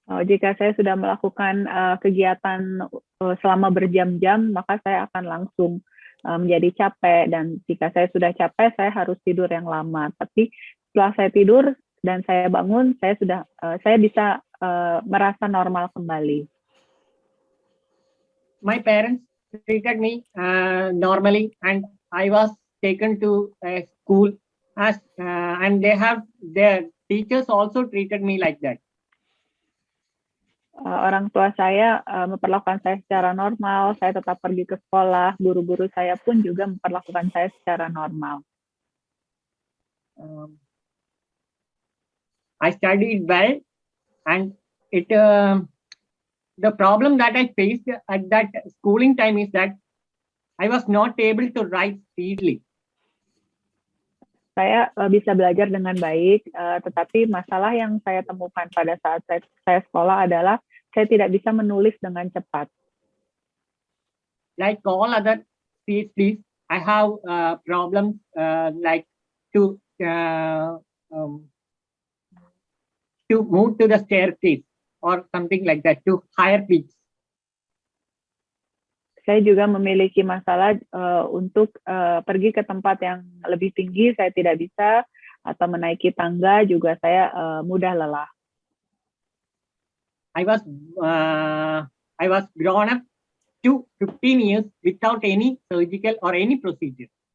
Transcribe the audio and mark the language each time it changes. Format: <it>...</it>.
<id>Jika saya sudah melakukan kegiatan selama berjam-jam, maka saya akan langsung menjadi capek, dan jika saya sudah capek, saya harus tidur yang lama. Tapi setelah saya tidur dan saya bangun, saya bisa merasa normal kembali.</id> <en>My parents treated me normally, and I was taken to a school and their teachers also treated me like that.</en> <id>Orang tua saya memperlakukan saya secara normal, saya tetap pergi ke sekolah, guru-guru saya pun juga memperlakukan saya secara normal.</id> <en>I studied well, and the problem that I faced at that schooling time is that I was not able to write speedily.</en> <id>Saya bisa belajar dengan baik, tetapi masalah yang saya temukan pada saat saya sekolah adalah saya tidak bisa menulis dengan cepat.</id> <en>Like all other PhDs, I have problems like to move to the staircase. or something like that to higher peaks.</en> <id>Saya juga memiliki masalah untuk pergi ke tempat yang lebih tinggi, saya tidak bisa, atau menaiki tangga juga saya mudah lelah.</id> <en>I was grown up to 15 years without any surgical or any procedure.</en>